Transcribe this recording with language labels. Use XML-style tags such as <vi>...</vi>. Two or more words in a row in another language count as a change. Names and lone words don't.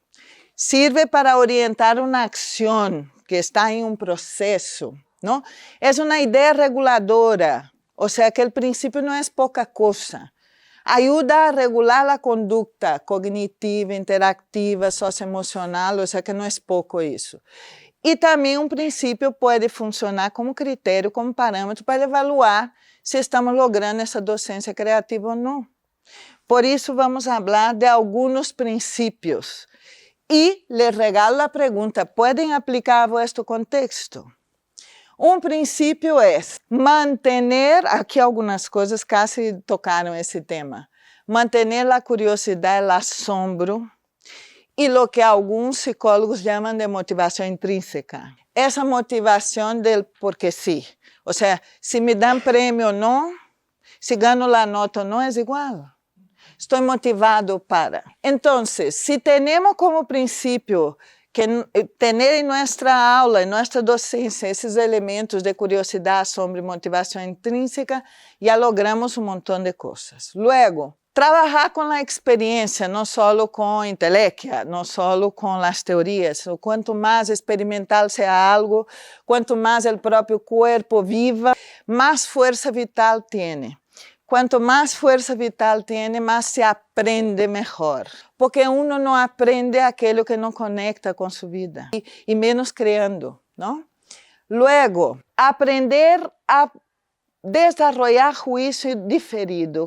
<es>Sirve para orientar una acción que está en un proceso, ¿no? Es una idea reguladora, o sea que el principio no es poca cosa. Ayuda a regular la conducta cognitiva, interactiva, socioemocional, o sea que no es poco eso.</es> <pt>E também um princípio pode funcionar como critério, como parâmetro para evaluar se estamos logrando essa docência criativa ou não. Por isso, vamos falar de alguns princípios.</pt> <es>E les regalo</es> <pt>a pergunta,</pt> <es>¿pueden aplicar a vuestro contexto?</es> <pt>Um princípio é manter, aqui algumas coisas quase tocaram esse tema, manter a curiosidade, o assombro,</pt> <es>y lo que algunos psicólogos llaman de motivación intrínseca. Esa motivación del porque sí. O sea, si me dan premio o no, si gano la nota o no, es igual. Estoy motivado para. Entonces, si tenemos como principio que tener en nuestra aula, en nuestra docencia, esos elementos de curiosidad, asombro y motivación intrínseca, ya logramos un montón de cosas. Luego,</es> <pt>trabalhar com a experiência, não só com a intelectia, não só com as teorias. Quanto mais experimental seja algo, quanto mais o próprio corpo viva, mais força vital tem.</pt> <es>Cuanto más fuerza vital tiene, más se aprende mejor. Porque uno no aprende aquello que no conecta con su vida. Y menos creando, ¿no? Luego, aprender a desarrollar juicio diferido.</es>